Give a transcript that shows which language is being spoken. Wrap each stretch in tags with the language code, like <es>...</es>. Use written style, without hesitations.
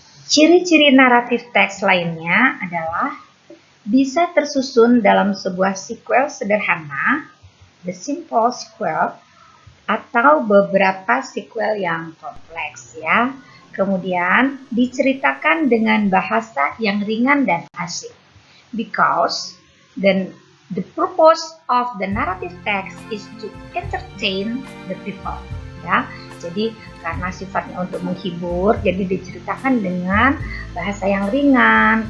<id>Ciri-ciri naratif teks lainnya adalah bisa tersusun dalam sebuah sequel sederhana,</id> <en>the simple sequel,</en> <id>atau beberapa sequel yang kompleks, ya. Kemudian diceritakan dengan bahasa yang ringan dan asik.</id> <en>Because the purpose of the narrative text is to entertain the people, ya.</en> <id>Jadi karena sifatnya untuk menghibur, jadi diceritakan dengan bahasa yang ringan.</id>